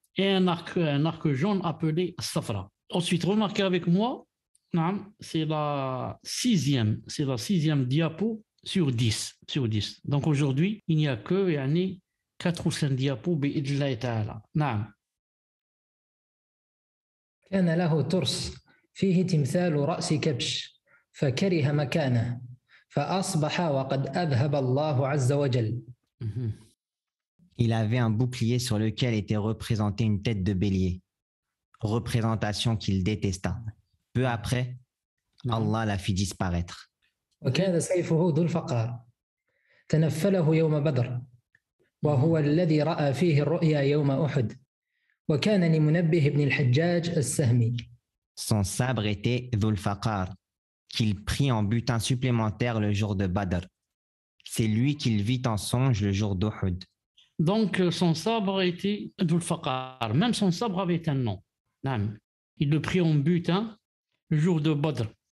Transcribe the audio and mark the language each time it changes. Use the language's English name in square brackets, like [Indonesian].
[French] Et un arc jaune appelé Safra. Ensuite, remarquez avec moi, c'est la 6e diapo sur 10. Donc aujourd'hui, il n'y a que 4 ou 5 diapos bi'idnillahi ta'ala. [Arabic] كان له ترس فيه تمثال رأس كبش فكره مكانه فأصبح وقد أذهب الله عز وجل. [French] Il avait un bouclier sur lequel était représentée une tête de bélier, représentation qu'il détesta. Peu après, Allah la fit disparaître. وكان سيفه ذو الفقار تنفله يوم بدر وهو الذي رأى فيه الرؤيا يوم أحد وكان لمنبه بن الحجاج السهمي. Son sabre était Dhul Faqar, qu'il prit en butin supplémentaire le jour de Badr. C'est lui qu'il vit en songe le jour d'Uhud. Donc, son sabre était Dhul Faqar. Même son sabre avait un nom. Il le prit en butin le jour de Badr.